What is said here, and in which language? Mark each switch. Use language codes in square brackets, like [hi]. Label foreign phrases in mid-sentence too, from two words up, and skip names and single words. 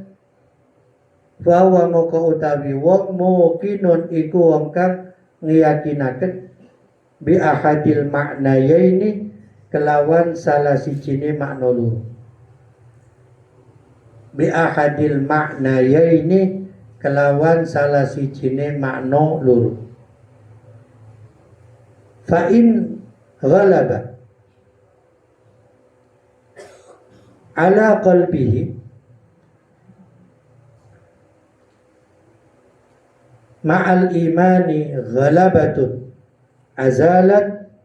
[jv] Fahuwa moko utawi wong muqinun iku wong kang ngiyakinaken [ar] بأحد المعنيين [jv] kelawan salah sijine makna loro. [ar] بأحد المعنيين [jv] kelawan salah sijine makna loro. [ar] فإن غلب على قلبه مع الإيمان غلبة أزالت